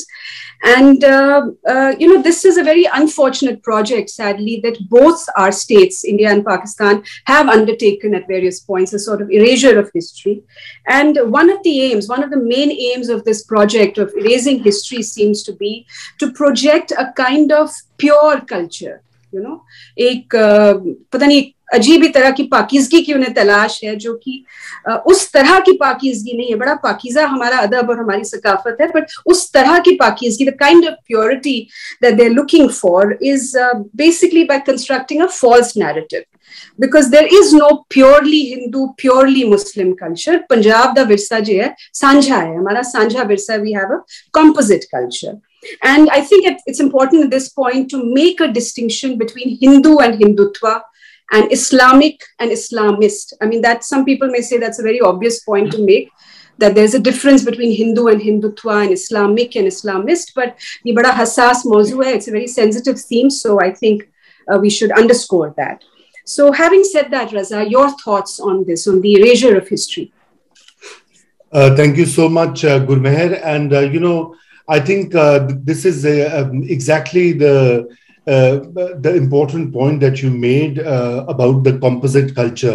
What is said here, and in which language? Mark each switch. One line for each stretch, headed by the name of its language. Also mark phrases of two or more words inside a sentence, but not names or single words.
English: And, this is a very unfortunate project, sadly, that both our states, India and Pakistan, have undertaken at various points, a sort of erasure of history. And one of the main aims of this project of erasing history seems to be to project a kind of pure culture.
Urdu: ایک پتا نہیں عجیب ہی طرح کی پاکیزگی کی انہیں تلاش ہے، جو کہ اس طرح کی پاکیزگی نہیں ہے. بڑا پاکیزہ ہمارا ادب اور ہماری ثقافت ہے، بٹ اس طرح کی پاکیزگی,
English: the kind of purity that they're looking for is basically by constructing a false narrative. Because there is no purely Hindu, purely Muslim culture.
Punjabi: ਪੰਜਾਬ ਦਾ ਵਿਰਸਾ ਜੇ ਹੈ, ਸਾਂਝਾ ਹੈ.
Urdu: ہمارا سانجھا ورثہ,
English: we have a composite culture. And I think it's important at this point to make a distinction between Hindu and Hindutva and Islamic and Islamist. I mean, that some people may say that's a very obvious point to make, that there's a difference between Hindu and Hindutva and Islamic and Islamist, but
Urdu: یہ بڑا حساس موضوع ہے,
English: it's a very sensitive theme, so I think we should underscore that. So having said that, Raza, your thoughts on this, on the erasure of history? Thank you so much, Gurmeher. And, I think this is exactly the important point that you made about the composite culture.